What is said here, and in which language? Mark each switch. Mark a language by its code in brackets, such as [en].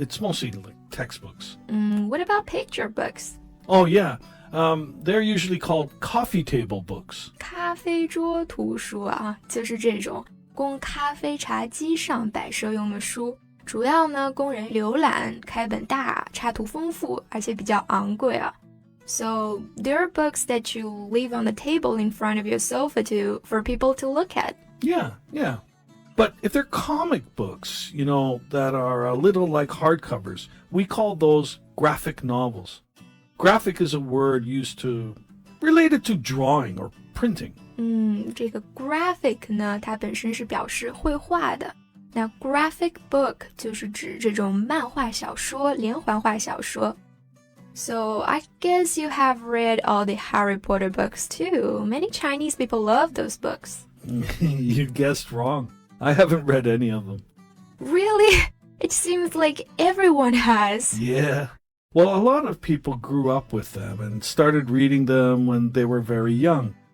[en] It's mostly like textbooks. What about picture books? Oh, yeah. They're usually called coffee table books. [zh] 咖啡桌图書啊，就是這種供咖啡茶几上擺設用的書。主要呢，供人瀏覽，開本大，插圖豐富，而且比較昂貴啊。 [en] So there are books that you leave on the table in front of your sofa for people to look at. Yeah. But if they're comic books, you know, that are a little like hardcovers, we call those graphic novels. Graphic is a word used related to drawing or printing. [zh] 這個 graphic 呢，它本身是表示繪畫的。那 graphic book 就是指這種漫畫小說、連環畫小說。 [en] So I guess you have read all the Harry Potter books too. Many Chinese people love those books. You guessed wrong. I haven't read any of them. Really? It seems like everyone has. Yeah. Well, a lot of people grew up with them and started reading them when they were very young.